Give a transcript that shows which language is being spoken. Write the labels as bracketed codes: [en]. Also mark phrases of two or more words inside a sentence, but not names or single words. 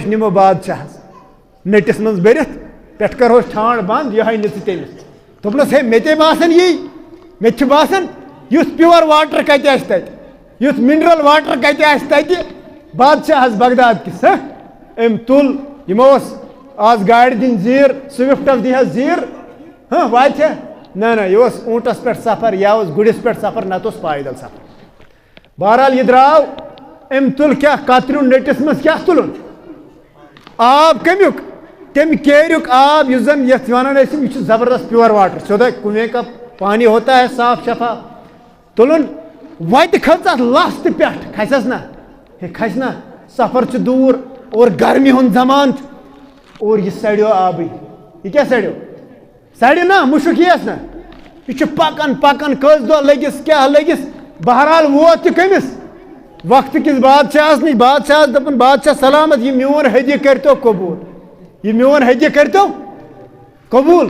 [ks] نِمو بادشاہس نٔٹِس منٛز بٔرِتھ پٮ۪ٹھٕ کرہوس ٹھانٛڈ بنٛد یِہوٚے نِژٕ تٔمِس دوٚپنس ہے مےٚ تے باسان یی مےٚ تہِ چھُ باسان یُتھ [en] pure water [ks] کتہِ آسہِ تتہِ یُتھ [en] mineral water [ks] کتہِ آسہِ تتہِ بادشاہس بغداد کِس أمۍ تُل یِمو اوس آز گاڑِ دِنۍ زیٖر سوِفٹس دی حظ زیٖر واتہِ ہا نہ یہِ اوس اوٗنٹس پٮ۪ٹھ سفر یا اوس گُرِس پٮ۪ٹھ سفر نتہٕ اوس پایدل سفر. بہرحال یہِ درٛاو أمۍ تُل کیٛاہ کتریُن نٔٹِس منٛز کیٛاہ تُلُن آب کمیُک تمہِ کیریُک آب یُس زن یتھ ونان ٲسۍ یہِ چھُ زبردست [en] pure water [ks] سیوٚدے [ur] کنویں کا پانی ہوتا ہے صاف شفاف [ks] تُلُن وتہِ کھٔژ اتھ لژھ تہِ پٮ۪ٹھ کھسٮ۪س نا ہے کھسہِ نا سفر چھُ دوٗر اور گرمی ہُنٛد زمان چھُ اور یہِ سڑیو آبٕے یہِ کیٛاہ سڑِ نا مُشُک یِیَس نا یہ پکان پکان کٔژ دۄہ لٔگِس کیٛاہ لٔگِس بہرحال ووت تہِ کٔمِس وقت کِس بادشاہس نِش بادشاہس دپان بادشاہ سلامت یہ میون ہدیہِ کٔرۍتو قبوٗل یہ میون ہدیہِ کٔرۍتو قبوٗل.